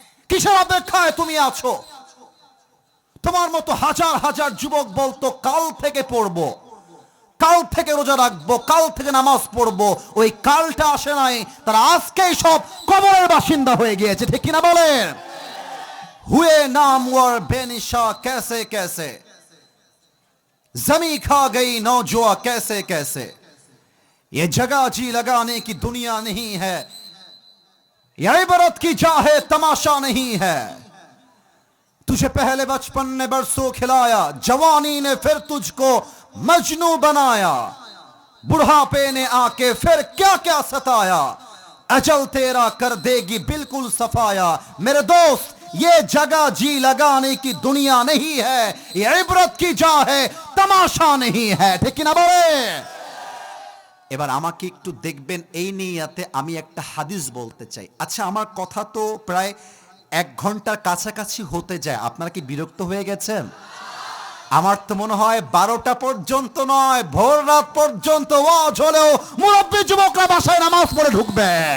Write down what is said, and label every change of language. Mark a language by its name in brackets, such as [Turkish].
[Bangla] কিসের অপেক্ষায় তুমি আছো? তোমার মতো হাজার হাজার যুবক বলতো কাল থেকে পড়বো, কাল থেকে রোজা রাখবো, কাল থেকে নামাজ পড়বো। ওই কালটা আসে নাই, তারা আজকেই সব কবরের বাসিন্দা হয়ে গিয়েছে, ঠিক কিনা বলেন? [Hindi] हुए नामवर बेनिशा कैसे कैसे, जमी खा गई नौजुआ कैसे कैसे। ये जगह जी लगाने की दुनिया नहीं है, ये इबरत की जा है, तमाशा नहीं है। तुझे पहले बचपन ने बरसों खिलाया, जवानी ने फिर तुझको मजनू बनाया, बुढ़ापे ने आके फिर क्या क्या सताया, अजल तेरा कर देगी बिल्कुल सफाया। मेरे दोस्त, ये जगह जी लगाने की दुनिया नहीं है, ये इबरत की जा है, तमाशा नहीं है, ठीक ना बोले? [Bangla] এবার আমাকে একটু দেখবেন, এই নিয়াতে আমি একটা হাদিস বলতে চাই। আচ্ছা, আমার কথা তো প্রায় 1 ঘন্টার কাছাকাছি হতে যায়, আপনারা কি বিরক্ত হয়ে গেছেন? আমার তো মনে হয় 12টা পর্যন্ত নয়, ভোর রাত পর্যন্ত ওয়াজ হলেও মুরব্বী যুবকরা বাসায় নামাজ পড়ে ঢুকবে।